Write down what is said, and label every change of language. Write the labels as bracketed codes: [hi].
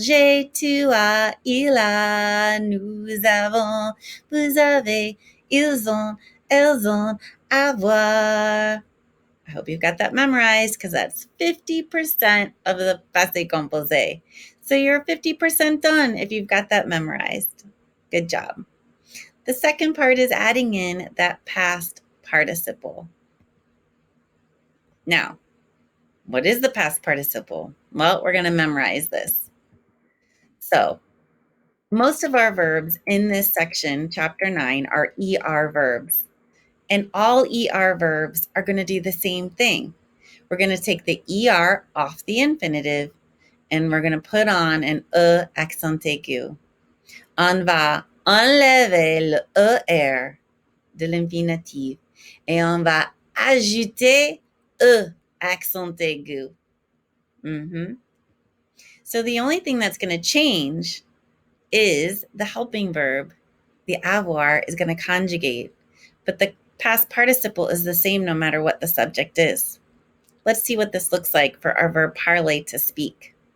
[fr] J'ai, tu as, il a, nous avons, vous avez, ils ont, elles ont, avoir. [en] I hope you've got that memorized because that's 50% of the passé composé. So you're 50% done if you've got that memorized. Good job. The second part is adding in that past participle. Now, what is the past participle? Well, we're going to memorize this. So, most of our verbs in this section, chapter 9, are ER verbs. And all ER verbs are going to do the same thing. We're going to take the ER off the infinitive and we're going to put on an accent aigu. [fr] On va enlever le ER de l'infinitif et on va ajouter accent aigu. [en] So the only thing that's going to change is the helping verb. The avoir is going to conjugate, but the past participle is the same no matter what the subject is. Let's see what this looks like for our verb parler, to speak.